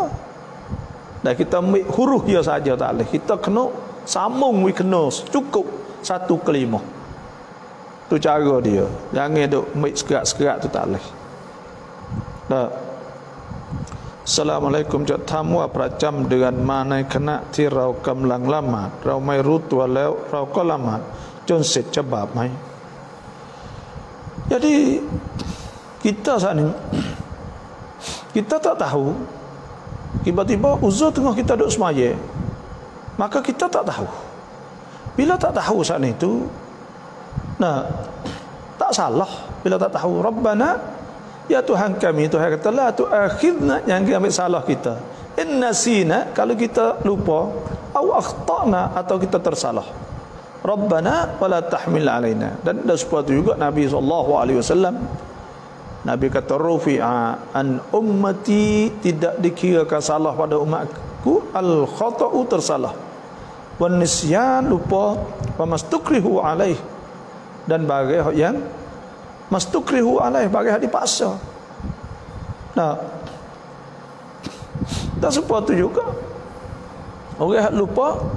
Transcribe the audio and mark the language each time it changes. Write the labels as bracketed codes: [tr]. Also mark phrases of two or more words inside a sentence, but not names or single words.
[ms] Dan kita ambil huruf dia saja tak boleh, kita kena sambung kena cukup 1/5. Tu cara dia. Jangan duk ambil segerak-segerak tu tak boleh. [th] Assalamualaikum จะทำว่าประจำเดือนมาในขณะที่เรากำลังละหมาดเราไม่รู้ตัวแล้วเราก็ละหมาดจนเสร็จจะบาปไหม [ms] Jadi kita saat ni kita tak tahu tiba-tiba uzur tengah kita duduk semaya, maka kita tak tahu. Bila tak tahu saat itu tak salah bila tak tahu. Rabbana ya Tuhan kami, Tuhan kata [ar] لا تؤاخذنا, [ms] jangan ambil salah kita. [ar] إن نسينا, [ms] kalau kita lupa, [ar] أو أخطأنا, [ms] atau kita tersalah. [ar] ربنا ولا تحمل علينا. [ms] Dan seperti juga Nabi SAW, Nabi kata [ar] رفع عن أمتي, [ms] tidak dikirakan salah pada umatku, [ar] الخطأ [ms] tersalah, [ar] والنسيان [ms] lupa, [ar] وما استكرهوا عليه, [ms] dan bagai yang [ar] ما استكرهوا عليه, [ms] bagai dipaksa. Dan seperti juga orang lupa.